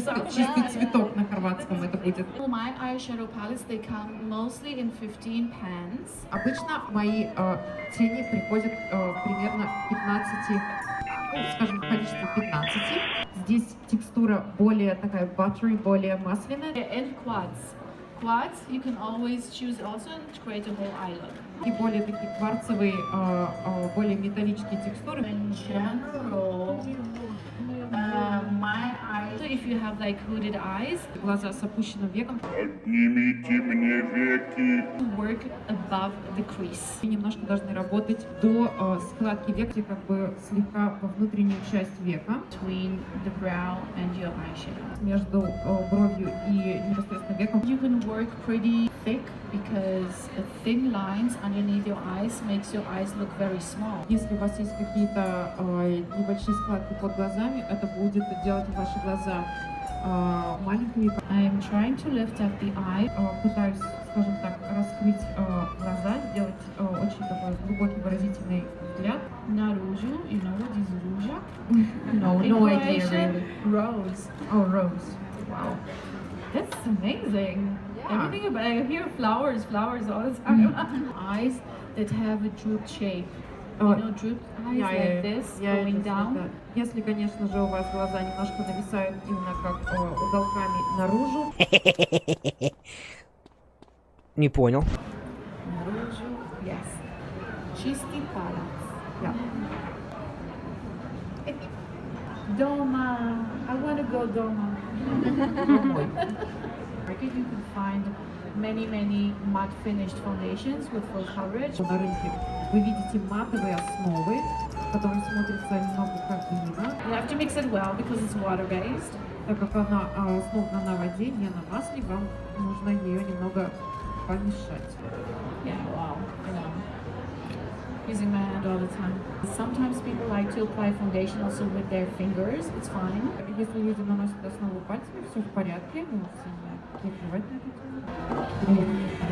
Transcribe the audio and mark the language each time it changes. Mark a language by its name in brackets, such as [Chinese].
[Russian] Чистый цветок на хорватском это будет. [English] My eyeshadow palettes, they come mostly in 15 pans. [Russian] Обычно мои тени приходят примерно 15, скажем, в количестве 15. Здесь текстура более такая buttery, более масляная. [English] And quads. Quads, you can always choose also to create a whole eye look. [Russian] И более такие кварцевые, более металлические текстуры. [English] In general, my eyes, so if you have like hooded eyes, [Russian] Глаза с опущенным веком. Поднимите мне веки. [English] work above the crease. [Russian] И немножко должны работать до складки века, как бы слегка во внутреннюю часть века. [English] Between the brow and your eyeshadow. [Russian] Между бровью и непосредственно веком. [English] You can work pretty thick because the thin lines underneath your eyes makes your eyes look very small. [Russian] Если у вас есть какие-то небольшие складки под глазами, это будет делать ваши глаза маленькими. [English] I'm trying to lift up the eye. [Russian] Пытаюсь, скажем так, раскрыть глаза, сделать очень такой глубокий выразительный взгляд. Наружу, [English] you know what is ruja? No idea Croatian, really. rose. Oh, rose. Wow, that's amazing. Everything about I hear flowers all the time. Eyes that have a drooped shape. You know, drooped eyes like this, going down. [Russian] Если, конечно же, у вас глаза немножко нависают именно как уголками наружу. Не понял. Наружу, yes. Чистый палец. [English] Yeah. [Russian] Дома. [English] I want to go [Russian] дома. [English] Market you can find many matte finished foundations with full coverage. [Russian] На рынке вы видите матовые основы, которые смотрятся немного как глина. [English] You have to mix it well because it's water based. [Russian] Так как она основана на воде, не на масле, вам нужно ее немного помешать. [English] Yeah, wow. You know, using my hand all the time. Sometimes people like to apply foundation also with their fingers. It's fine. [Russian] Если люди наносят основу пальцами, все в порядке, но не переживать на эту тему.